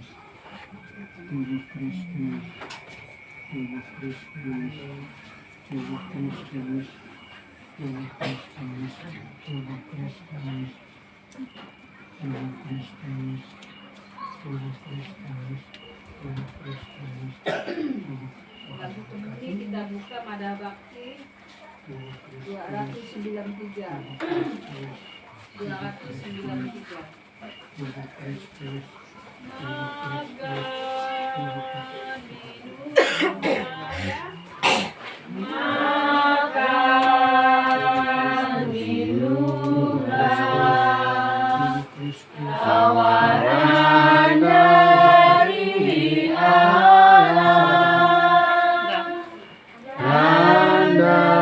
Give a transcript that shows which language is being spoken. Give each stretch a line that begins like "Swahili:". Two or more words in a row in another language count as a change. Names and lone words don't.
Indonesian: Tubuh Kristus, tubuh Kristus, tubuh Kristus, tubuh Kristus, tubuh Kristus, tubuh Kristus, tubuh Kristus, tubuh Kristus, Lagu komuni kita buka Mada Bakti 293. 293. tubuh Kristus. Makan minumlah tawaran dari Allah, tanda